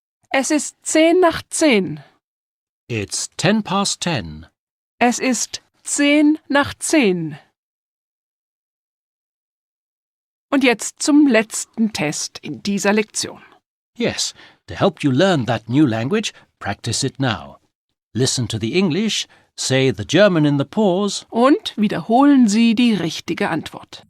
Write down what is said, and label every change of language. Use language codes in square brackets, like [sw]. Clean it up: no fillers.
[de] Es ist 10:10. [en] It's 10:10. [de] Es ist 10:10. Und jetzt zum letzten Test in dieser Lektion. [en] Yes, to help you learn that new language, practice it now. Listen to the English, say the German in the pause. [de] Und wiederholen Sie die richtige Antwort.